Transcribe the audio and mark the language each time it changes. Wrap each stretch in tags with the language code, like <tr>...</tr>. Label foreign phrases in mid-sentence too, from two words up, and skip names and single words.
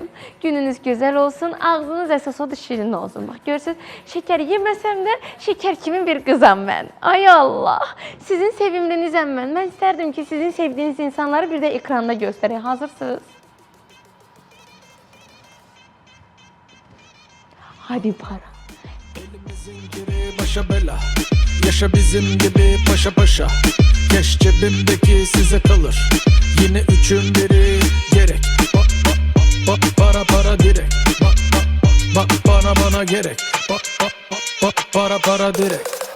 <az>Gününüz gözəl olsun, ağzınız əsas odur şirin olsun. Bax, görürsünüz, şəkər yeməsəm də şəkər kimi bir qızam mən. Ay Allah, sizin sevimlinizəm mən. Mən istərdim ki, sizin sevdiyiniz insanları bir də ekranda göstərək. Hazırsınız?</az> <tr>Hadi para. Başa bela, yaşa bizim gibi paşa paşa. Keş cebimdeki size kalır. Yine üçün biri gerek. Para para direkt. Bak bana gerek. Para direkt.</tr>